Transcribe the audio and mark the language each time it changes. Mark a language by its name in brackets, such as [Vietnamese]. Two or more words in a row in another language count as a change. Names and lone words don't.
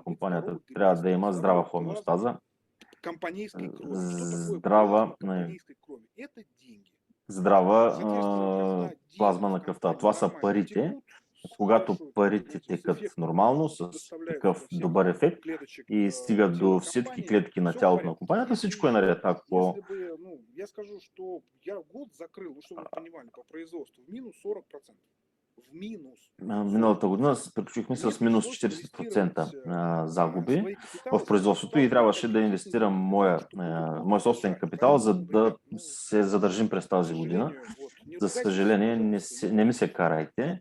[Bulgarian] Компанията трябва да има здрава хомеостаза, здрава плазма на кръвта. Това са парите. Когато парите текат нормално, с такъв добър ефект и стигат до всички клетки на тялото на компанията, всичко е наред. Ако [Russian] я скажу, что я год закрыл, чтобы вы понимали, по производству в минус 40%. [Bulgarian] Миналата година приключихме с минус 40% загуби в производството и трябваше да инвестирам моя собствен капитал, за да се задържим през тази година. За съжаление, не ми се карайте.